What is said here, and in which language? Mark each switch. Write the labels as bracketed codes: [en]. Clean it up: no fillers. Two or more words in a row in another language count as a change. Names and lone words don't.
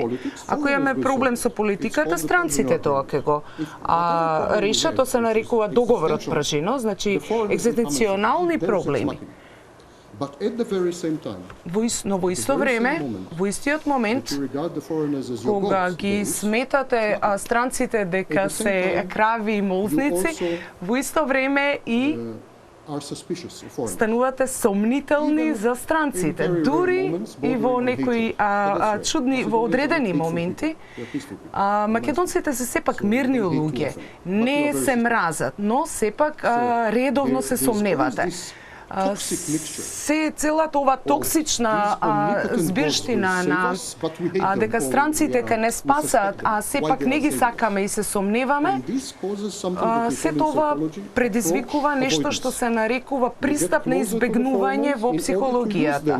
[mk] Ако имаме проблем со политиката, странците тоа ќе го решат, тоа се нарекува договорот Пражино, значи екзистенционални проблеми. Но во исто време, во истиот момент, кога ги сметате странците дека се крави и молзници, во исто време и [en] are suspicious of foreigners. [mk] станувате сомнителни за странците, дури и во некои чудни, во одредени моменти. Македонците се сепак мирни луѓе, не се мразат, но сепак редовно се сомневате. Се целата ова токсична збирштина на дека странците ке не спасат, а сепак не ги сакаме и се сомневаме, се тоа предизвикува нешто што се нарекува пристап на избегнување во психологијата.